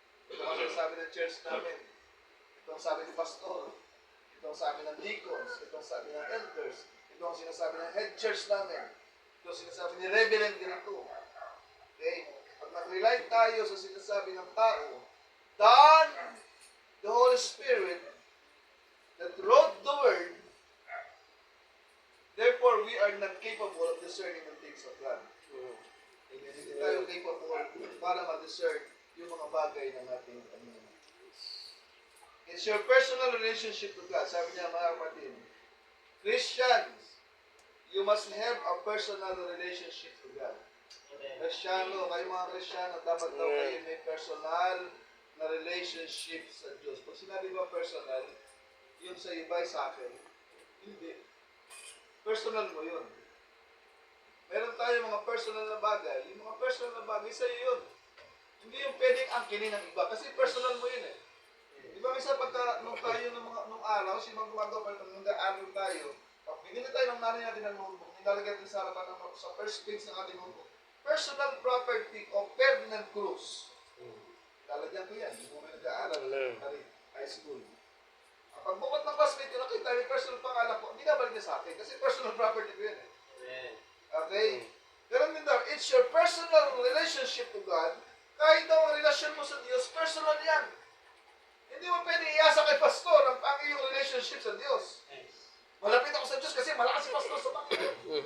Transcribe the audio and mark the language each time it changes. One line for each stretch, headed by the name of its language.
Filipino: Ito ang sinasabi ng church namin. Ito ang sabi ni pastor. Ito ang sabi ng deacons. Ito ang sabi ng elders. Ito ang sinasabi ng head church namin. Ito ang sinasabi ni reverend ganito. Okay? Pag nag-rely tayo sa sinasabi ng tao,
English: then the Holy Spirit that wrote the word, therefore we are not capable of discerning the things of God. Amen.
Filipino: Hindi tayo capable para ma-discern yung mga bagay ng ating Panginoon.
English: It's your personal relationship to God.
Filipino: Sabi niya mga kapatid,
English: Christians, you must have a personal relationship to God.
Filipino: Kristyano, kayo mga Kristyano, dapat daw kayo may personal na relationship sa Diyos. Pag sinabi ba personal, yung sa iba sa akin, hindi. Personal mo yun. Meron tayo mga personal na bagay. Yung mga personal na bagay sa'yo yun. Hindi yung pwedeng angkinin ng iba. Kasi personal mo yun eh. Di ba minsan pagka nung tayo nung araw, si mga gumagawa pa nung araw tayo, pag binili tayo ng nanay natin ng notebook, nilalagay natin sa harapan ng sa first page ng ating notebook.
English: Personal property of Ferdinand Cruz.
Filipino: Lalagyan ko yan. Hindi mo may nag-aaral. High school. Pag bukod ng classmate ko, nakita yung personal pangalan ko, hindi nabalik niya sa akin. Kasi personal property ko yan eh. Okay? Pero din daw,
English: it's your personal relationship to God.
Filipino: Kahit daw ang relasyon mo sa Diyos, personal yan. Hindi mo pwede iasa kay pastor ang iyong relationship sa Diyos. Malapit ako sa Diyos kasi malakas si pastor sa Panginoon.